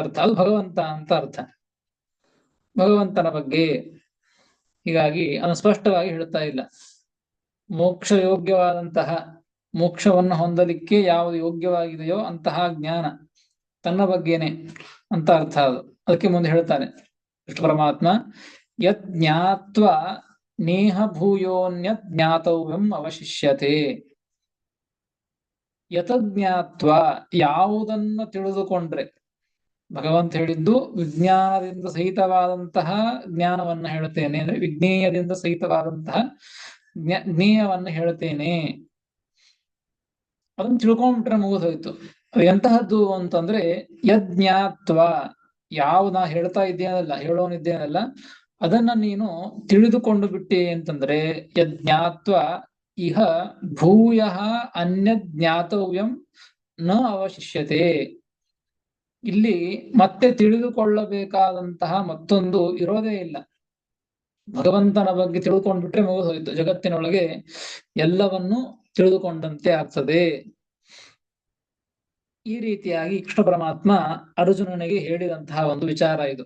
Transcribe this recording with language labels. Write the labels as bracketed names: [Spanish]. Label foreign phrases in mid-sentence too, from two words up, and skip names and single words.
[Kannada] ಅದು ಭಗವಂತ ಅಂತ ಅರ್ಥ. ಭಗವಂತನ ಬಗ್ಗೆ. ಹೀಗಾಗಿ ಅದನ್ನು ಸ್ಪಷ್ಟವಾಗಿ ಹೇಳ್ತಾ ಇಲ್ಲ. ಮೋಕ್ಷ ಯೋಗ್ಯವಾದಂತಹ, ಮೋಕ್ಷವನ್ನು ಹೊಂದಲಿಕ್ಕೆ ಯಾವುದು ಯೋಗ್ಯವಾಗಿದೆಯೋ ಅಂತಹ ಜ್ಞಾನ ತನ್ನ ಬಗ್ಗೆನೆ ಅಂತ ಅರ್ಥ ಅದು. ಅದಕ್ಕೆ ಮುಂದೆ ಹೇಳ್ತಾನೆ ಕೃಷ್ಣ ಪರಮಾತ್ಮ, [Sanskrit] ಯತ್ ಜ್ಞಾತ್ವಾ ನೇಹ ಭೂಯೋನ್ಯತ್ ಜ್ಞಾತವ್ಯಂ ಅವಶಿಷ್ಯತೆ. [Kannada] ಯತಜ್ಞಾತ್ವಾ, ಯಾವುದನ್ನ ತಿಳಿದುಕೊಂಡ್ರೆ, ಭಗವಂತ ಹೇಳಿದ್ದು ವಿಜ್ಞಾನದಿಂದ ಸಹಿತವಾದಂತಹ ಜ್ಞಾನವನ್ನ ಹೇಳ್ತೇನೆ, ಅಂದ್ರೆ ವಿಜ್ಞೇಯದಿಂದ ಸಹಿತವಾದಂತಹ ಜ್ಞೇಯವನ್ನ ಹೇಳ್ತೇನೆ. ಅದನ್ನ ತಿಳ್ಕೊಂಡ್ಬಿಟ್ರೆ ಮುಗಿದೋಯ್ತು. ಅದು ಎಂತಹದ್ದು ಅಂತಂದ್ರೆ, ಯಜ್ಞಾತ್ವ, ಯಾವ ನಾ ಹೇಳ್ತಾ ಇದ್ದೇನಲ್ಲ, ಹೇಳೋನಿದ್ದೇನಲ್ಲ, ಅದನ್ನ ನೀನು ತಿಳಿದುಕೊಂಡು ಬಿಟ್ಟೆ ಅಂತಂದ್ರೆ, [Sanskrit] ಯಜ್ಞಾತ್ವ ಇಹ ಭೂಯ ಅನ್ಯದ್ ಜ್ಞಾತವ್ಯಂ ನ ಅವಶಿಷ್ಯತೆ. [Kannada] ಇಲ್ಲಿ ಮತ್ತೆ ತಿಳಿದುಕೊಳ್ಳಬೇಕಾದಂತಹ ಮತ್ತೊಂದು ಇರೋದೇ ಇಲ್ಲ. ಭಗವಂತನ ಬಗ್ಗೆ ತಿಳ್ಕೊಂಡ್ಬಿಟ್ರೆ ಮುಗಿದೋಯ್ತು. ಜಗತ್ತಿನೊಳಗೆ ಎಲ್ಲವನ್ನೂ ತಿಳಿದುಕೊಂಡಂತೆ ಆಗ್ತದೆ. ಈ ರೀತಿಯಾಗಿ ಕೃಷ್ಣ ಪರಮಾತ್ಮ ಅರ್ಜುನನಿಗೆ ಹೇಳಿದಂತಹ ಒಂದು ವಿಚಾರ ಇದು.